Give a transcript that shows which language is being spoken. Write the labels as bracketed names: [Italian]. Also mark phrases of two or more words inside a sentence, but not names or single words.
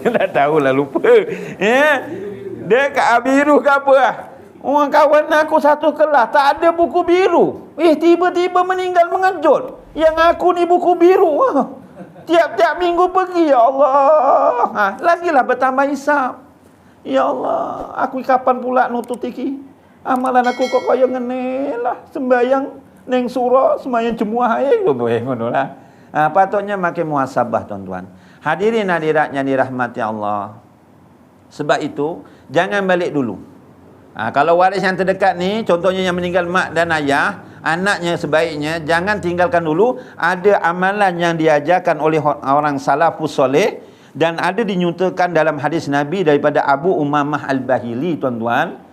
[Malay] Dah tahu lah, lupa. Ya. Dia kat biru ke apa lah. Orang kawan aku satu kelas tak ada buku biru. Tiba-tiba meninggal mengejut. Yang aku ni buku biru. Tiap-tiap minggu pergi, ya Allah. Lagilah bertambah hisap. [Javanese] Ya Allah, aku kapan pula nutut iki? Amalan aku kok kaya ngene lah. Sembayang neng surau, sembayang jemuah ae ngono lah. [Malay] Patutnya makin muhasabah tuan-tuan. Hadirin hadiratnya dirahmati Allah. Sebab itu jangan balik dulu. Kalau waris yang terdekat ni, contohnya yang meninggal mak dan ayah, anaknya sebaiknya jangan tinggalkan dulu. Ada amalan yang diajarkan oleh orang salafus soleh dan ada dinyatakan dalam hadis Nabi daripada Abu Umamah Al-Bahili tuan-tuan.